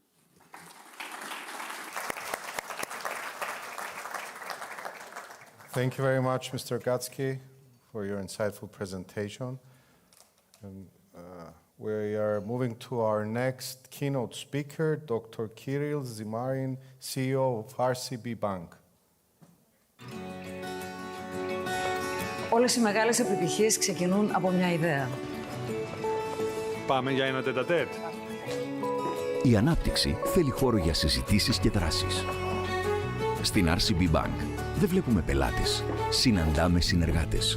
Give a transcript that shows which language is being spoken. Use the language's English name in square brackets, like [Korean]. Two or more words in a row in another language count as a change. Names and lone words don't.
[English] Thank you very much, Mr. Gatsky, for your insightful presentation. And, we are moving to our next keynote speaker, Dr. Kirill Zimarin, CEO of RCB Bank. [Greek] Όλες οι μεγάλες επιτυχίες ξεκινούν από μια ιδέα. Πάμε για ένα τετατέτ. Η ανάπτυξη θέλει χώρο για συζητήσεις και δράσεις. Στην RCB Bank δεν βλέπουμε πελάτες, συναντάμε συνεργάτες.